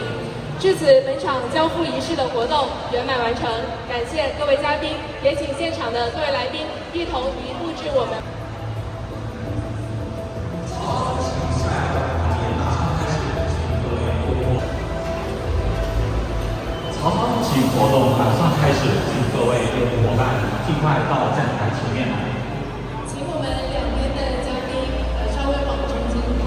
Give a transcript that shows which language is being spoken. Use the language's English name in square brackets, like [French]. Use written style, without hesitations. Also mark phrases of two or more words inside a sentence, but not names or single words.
[Chinese] 至此，本場交付儀式的活動圓滿完成，感謝各位嘉賓，也請現場的各位來賓一同移步至我們。好，请活动马上开始，请各位业务伙伴尽快到站台前面来。请我们兩邊的嘉賓稍微往中間。